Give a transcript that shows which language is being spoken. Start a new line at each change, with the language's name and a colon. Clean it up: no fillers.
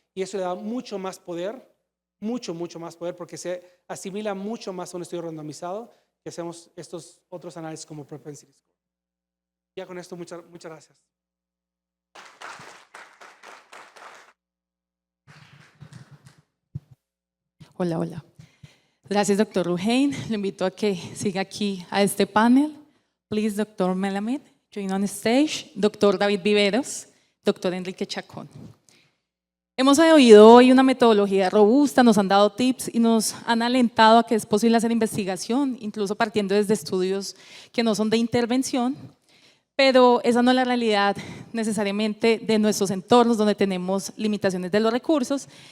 Spanish: Y eso le da mucho más poder, mucho más poder, porque se asimila mucho más a un estudio randomizado que hacemos estos otros análisis como propensity score. Ya con esto, muchas gracias. Hola, hola. Gracias, doctor Ruhain. Le invito a que siga aquí a este panel.
English: Please, doctor Melamed, join on stage.
Spanish: Doctor David Viveros, doctor Enrique Chacón. Hemos oído hoy una metodología robusta, nos han dado tips y nos han alentado a que es posible hacer investigación, incluso partiendo desde estudios que no son de intervención, pero esa no es la realidad necesariamente de nuestros entornos donde tenemos limitaciones de los recursos.